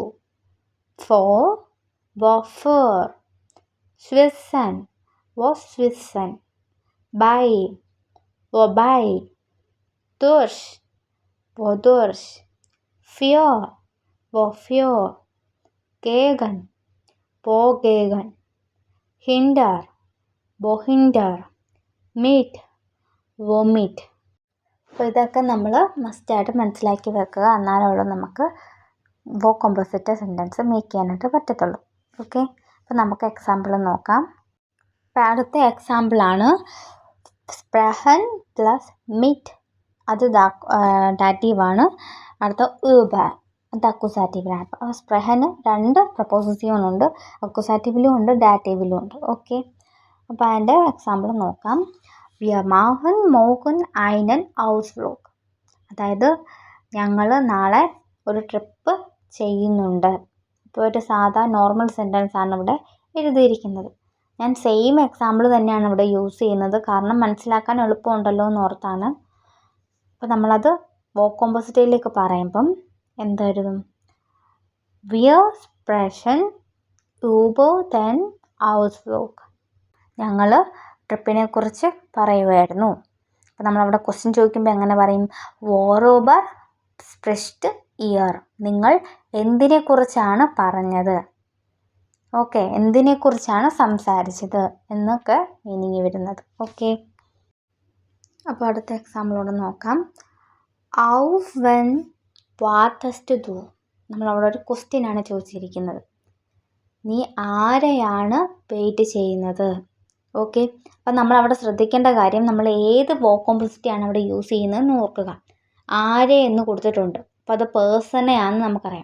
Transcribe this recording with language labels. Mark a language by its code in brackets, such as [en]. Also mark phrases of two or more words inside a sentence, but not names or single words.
[de] vor, wofür, Schwitzen, woschwitzen, bei, wobei, durch, wodurch, für, wofür, gegen, wogegen, hinter, wohinter, mit, womit. [ml] അപ്പോൾ ഇതൊക്കെ നമ്മൾ മസ്റ്റായിട്ട് മനസ്സിലാക്കി വെക്കുക. എന്നാലുള്ളൂ നമുക്ക് [en] composite sentence make [ml] ചെയ്യാനായിട്ട് പറ്റത്തുള്ളൂ. ഓക്കെ, അപ്പോൾ നമുക്ക് എക്സാമ്പിൾ നോക്കാം. അപ്പോൾ അടുത്ത എക്സാമ്പിളാണ് [de] sprechen plus mit. [ml] അത് ഡാറ്റീവാണ്. അടുത്ത über, അത് അക്യൂസാറ്റീവിലാണ്. അപ്പോൾ സ്പ്രഹന് 2 പ്രപ്പോസിഷൻ ഉണ്ട്, അക്യൂസാറ്റീവിലും ഉണ്ട് ഡാറ്റീവിലും ഉണ്ട്. ഓക്കെ, അപ്പോൾ അതിൻ്റെ എക്സാമ്പിൾ നോക്കാം. [de] Wir machen morgen einen Ausflug. [ml] അതായത് ഞങ്ങൾ നാളെ ഒരു ട്രിപ്പ് ചെയ്യുന്നുണ്ട്. ഇപ്പോൾ ഒരു സാധാ [en] normal sentence [ml] ആണ് ഇവിടെ എഴുതിയിരിക്കുന്നത്. ഞാൻ [en] same example [ml] തന്നെയാണ് ഇവിടെ യൂസ് ചെയ്യുന്നത്, കാരണം മനസ്സിലാക്കാൻ എളുപ്പമുണ്ടല്ലോ എന്ന് ഓർത്താണ്. അപ്പോൾ നമ്മളത് വർക്ക് കോമ്പോസിറ്റിലേക്ക് പറയുമ്പം എന്തായിരുന്നു? [de] Wir sprechen über den Ausflug. [ml] ഞങ്ങൾ ട്രിപ്പിനെ കുറിച്ച് പറയുമായിരുന്നു. അപ്പോൾ നമ്മളവിടെ ക്വസ്റ്റ്യൻ ചോദിക്കുമ്പോൾ എങ്ങനെ പറയും? [de] worüber spricht ihr? [ml] നിങ്ങൾ എന്തിനെക്കുറിച്ചാണ് പറഞ്ഞത്? ഓക്കെ, എന്തിനെക്കുറിച്ചാണ് സംസാരിച്ചത് എന്നൊക്കെ മീനിങ് വരുന്നത്. ഓക്കെ, അപ്പോൾ അടുത്ത എക്സാമ്പിളോട് നോക്കാം. [de] auf wen wartest du? [ml] നമ്മളവിടെ ഒരു ക്വസ്റ്റ്യൻ ആണ് ചോദിച്ചിരിക്കുന്നത്. നീ ആരെയാണ് വെയിറ്റ് ചെയ്യുന്നത്? ഓക്കെ, അപ്പം നമ്മളവിടെ ശ്രദ്ധിക്കേണ്ട കാര്യം, നമ്മൾ ഏത് വർക്ക് കോമ്പോസിറ്റിയാണ് അവിടെ യൂസ് ചെയ്യുന്നതെന്ന് ഓർക്കുക. ആരെ എന്ന് കൊടുത്തിട്ടുണ്ട്, അപ്പോൾ അത് പേഴ്സണെയാണെന്ന് നമുക്കറിയാം.